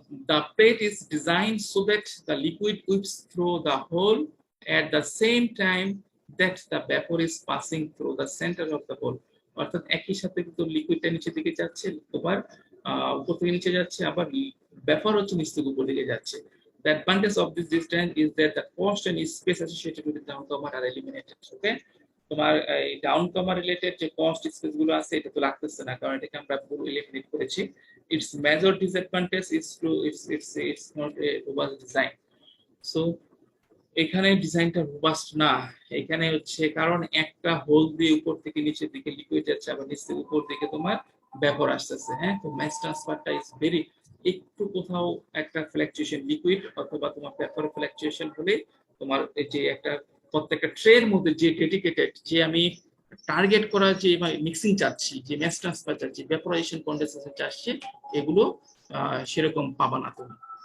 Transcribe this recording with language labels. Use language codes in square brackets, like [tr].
[en] The plate is designed so that the liquid whips through the hole at the same time that the vapor is passing through the center of the hole. [bn] অর্থাৎ একই সাথে কিন্তু লিকুইডটা নিচের দিকে যাচ্ছে, আবার উপর থেকে নিচে যাচ্ছে, আবার ভেপার হচ্ছে নিচ থেকে উপর দিকে যাচ্ছে। [en] The advantage of this design is that the cost and space associated with the down comer are eliminated. [bn] Okay, তোমার এই ডাউন কমার রিলেটেড যে কস্ট স্পেস গুলো আছে এটা তো লাগতেছে না, কারণ এটাকে আমরা পুরো এলিমিনেট করেছি। [en] Its major disadvantage is to it's not a robust design. [bn] So এখানে ডিজাইনটা রোবাস্ট না, এখানে হচ্ছে কারণ একটা হোল দিয়ে উপর থেকে নিচের দিকে লিকুইড যাচ্ছে, আবার নিচ থেকে উপর দিকে তোমার ভেপার আসতেছে। হ্যাঁ, তো ম্যাস ট্রান্সফারটা ইজ ভেরি, একটু কোথাও একটা ফ্ল্যাকচুয়েশন লিকুইড অথবা তোমার ভেপার ফ্ল্যাকচুয়েশন হলে তোমার এই যে একটা প্রত্যেকটা ট্রের মধ্যে যে ডেডিকেটেড যে আমি টার্গেট করা যে মিক্সিং চাচ্ছি, যে ম্যাস ট্রান্সফার চাচ্ছি, ভেপোরাইজেশন কন্ডেনসেশন চাচ্ছি, এগুলো সেরকম পাবা না তুমি।